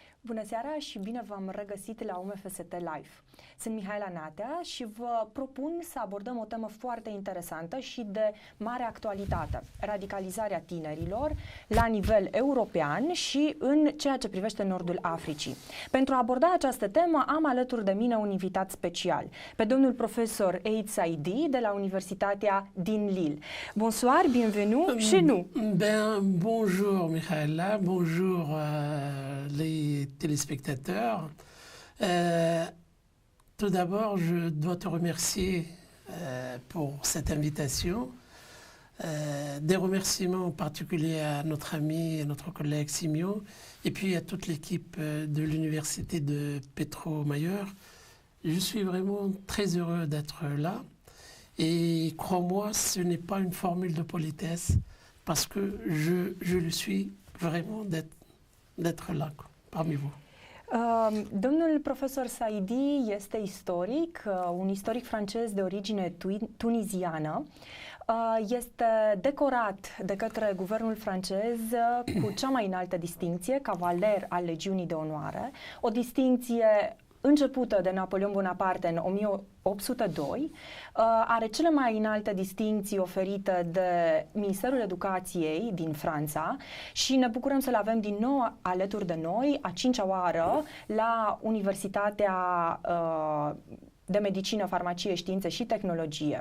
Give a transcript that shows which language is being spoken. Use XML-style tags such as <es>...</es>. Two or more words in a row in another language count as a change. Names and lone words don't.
<ro>Bună seara și bine v-am regăsit la UMFST Live. Sunt Mihaela Natea și vă propun să abordăm o temă foarte interesantă și de mare actualitate, radicalizarea tinerilor la nivel european și în ceea ce privește Nordul Africii. Pentru a aborda această temă am alături de mine un invitat special, pe domnul profesor Eid Saidi de la Universitatea din Lille.</ro> <fr>Bonsoir, bienvenue chez nous. Bonjour Mihaela, bonjour les téléspectateurs. Tout d'abord, je dois te remercier pour cette invitation. Des remerciements particuliers à notre ami et notre collègue Simeon, et puis à toute l'équipe de l'université de Petro-Mayer. Je suis vraiment très heureux d'être là. Et crois-moi, ce n'est pas une formule de politesse, parce que je le suis vraiment d'être là, quoi, parmi vous.</fr> <ro>Domnul profesor Saidi este istoric, un istoric francez de origine tuniziană. Este decorat de către guvernul francez cu cea mai înaltă distincție, cavaler al Legiunii de Onoare, o distincție începută de Napoleon Bonaparte în 1802, are cele mai înalte distincții oferite de Ministerul Educației din Franța și ne bucurăm să-l avem din nou alături de noi, a 5-a oară, la Universitatea de Medicină, Farmacie, Științe și Tehnologie.</ro>